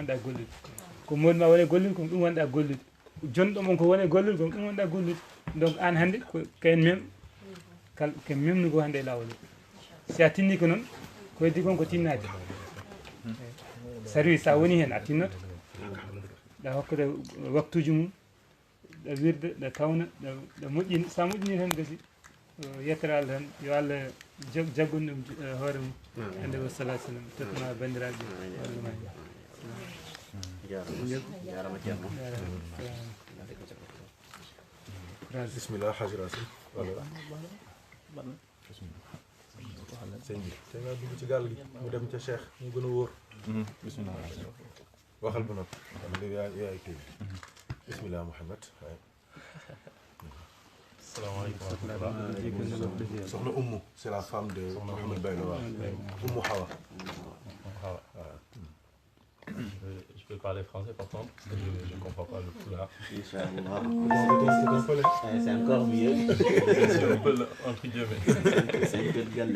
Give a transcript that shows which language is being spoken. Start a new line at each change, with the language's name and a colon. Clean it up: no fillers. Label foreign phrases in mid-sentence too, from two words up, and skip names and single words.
Fula: wonɗa gollude ko moɗuma wone gollude kon ɗum wonɗa gollude jonɗo mon ko wone gollude kon ɗum wonɗa gollude donc an hannde ko kayen mem ke memnugo hannde e lawol si a tinni ko noon ko heddi kon ko tinnade service sa woni hen a tinnoto ɗa hokkude waktuji mum ɗa wirda ɗa tawna ɗa moƴƴini sa moƴƴini tan gasi yettere Allah tan yo Allah jaggun ɗum hoore mum hande wa salah sallam tottuma bandiraɓe
Wolof: bismillah Hadj Rasim sëñ bi te nga dugg ci gàll gi mu dem ca Cheikh mu gën a wóor bismillah waxal ba noppi am yaay tey bismillah Mouhamed soxna Oumou
French: c'est la femme de
Wolof: Mouhamed Baylo Oumou Hawa
French: Je peux parler français par contre, parce que je ne comprends pas le pulaar. C'est encore mieux. C'est un peu entre guillemets. C'est un peu de galle.